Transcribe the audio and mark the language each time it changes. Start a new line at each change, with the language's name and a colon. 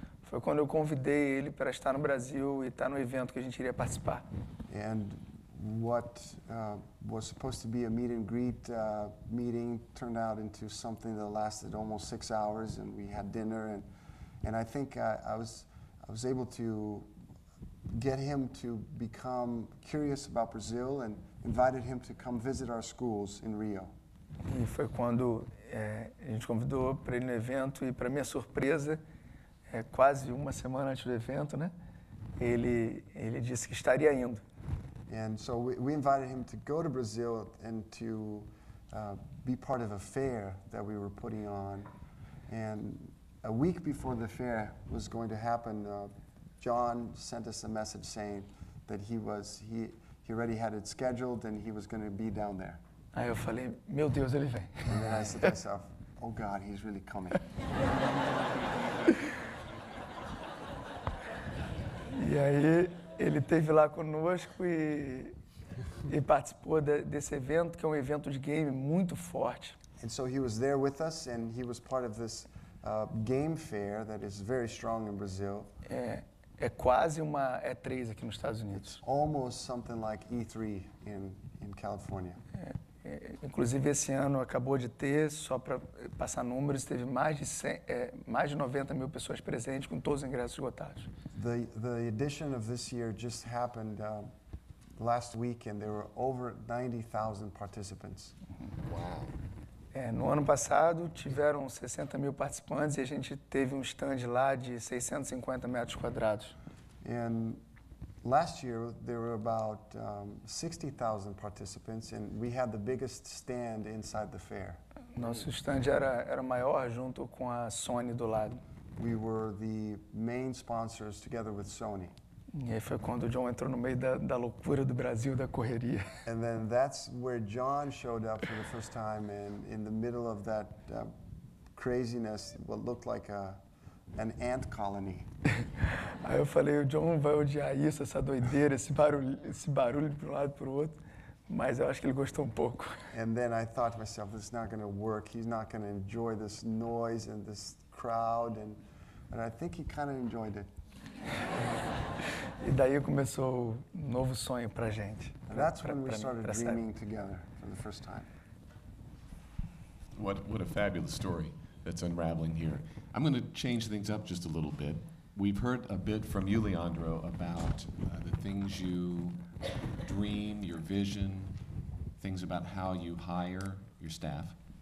Portuguese: Foi quando eu convidei ele para estar no Brasil e estar no evento que a gente iria participar.
English: And what was supposed to be a meet and greet meeting turned out into something that lasted almost 6 hours, and we had dinner, and I think I was able to get him to become curious about Brazil and invited him to come visit our schools in Rio.
Portuguese: E foi quando a gente convidou para ele no evento e, para minha surpresa, quase uma semana antes do evento, né? Ele disse que estaria indo.
English: And so we invited him to go to Brazil and to be part of a fair that we were putting on. And a week before the fair was going to happen, John sent us a message saying that he already had it scheduled and he was going to be down there.
Portuguese: Aí eu falei, meu Deus, ele vem.
English: And then I said to myself, oh God, he's really coming.
Portuguese: E aí ele esteve lá conosco e participou desse evento, que é um evento de game muito forte.
English: And so he was there with us, and he was part of this game fair that is very strong in Brazil.
Portuguese: É quase uma E3 aqui nos Estados Unidos.
English: Almost something like E3 in California.
Portuguese: Inclusive esse ano acabou de ter, só para passar números, teve mais de 90 mil pessoas presentes, com todos os ingressos esgotados.
English: The edition of this year just happened last week, and there were over 90,000 participants. Wow.
Portuguese: No ano passado tiveram 60 mil participantes e a gente teve um stand lá de 650 metros quadrados.
English: And last year there were about 60,000 participants, and we had the biggest stand inside the fair.
Portuguese: Nosso stand era maior, junto com a Sony do lado.
English: We were the main sponsors together with Sony.
Portuguese: E aí foi quando o John entrou no meio da loucura do Brasil, da correria.
English: And then that's where John showed up for the first time, and in the middle of that craziness, what looked like an ant colony.
Portuguese: Aí eu falei, o John vai odiar isso, essa doideira, esse barulho de um lado para o outro, mas eu acho que ele gostou um pouco.
English: And then I thought to myself, this is not going to work. He's not going to enjoy this noise and this crowd, and I think he kind of enjoyed it.
Portuguese: E daí começou um novo sonho pra gente.
English: And that's when we started dreaming together for the first time. What a fabulous story that's unraveling here. I'm going to change things up just a little bit. We've heard a bit from you, Leandro, about the things you dream, your vision, things about how you hire your staff.